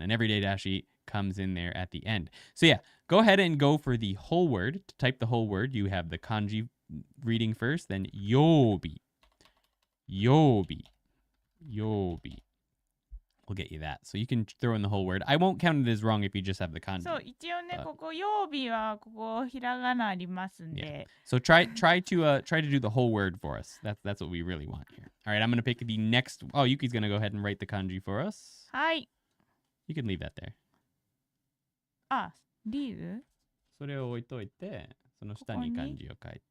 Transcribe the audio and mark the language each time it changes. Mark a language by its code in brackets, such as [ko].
[en] And everyday dashi comes in there at the end. So yeah, go ahead and go for the whole word. To type the whole word, you have the kanji reading first, then yobi. Yobi. Yobi. We'll get you that. So you can throw in the whole word. I won't count it as wrong if you just have the kanji. [ja] そう、一応ね、ここ曜日はここひらがなありますんで。 [en] So try to do the whole word for us. That's what we really want here. All right, I'm gonna pick the next. Oh, Yuki's gonna go ahead and write the kanji for us. [ja] はい。 [en] You can leave that there. [ja] あ、リール？それを置いといて、その下に漢字を書いて。